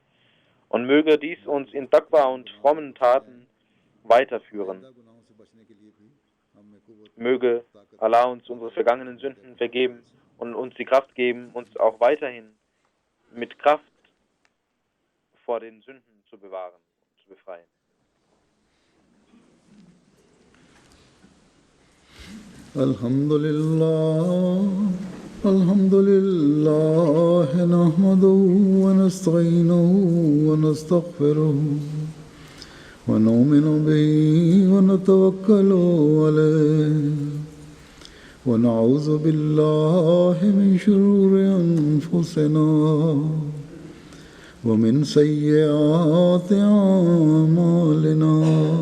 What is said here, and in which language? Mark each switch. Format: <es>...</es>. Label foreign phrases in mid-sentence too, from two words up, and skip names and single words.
<de>Und möge dies uns in Taqwa und frommen Taten weiterführen. Möge Allah uns unsere vergangenen Sünden vergeben und uns die Kraft geben, uns auch weiterhin mit Kraft vor den Sünden zu bewahren und zu befreien.</de> <ar>الحمد لله، نحمده و نستعينه و نستغفره و نؤمن به و نتوكل عليه و نعوذ بالله من شرور أنفسنا و من سيئات أعمالنا.</ar>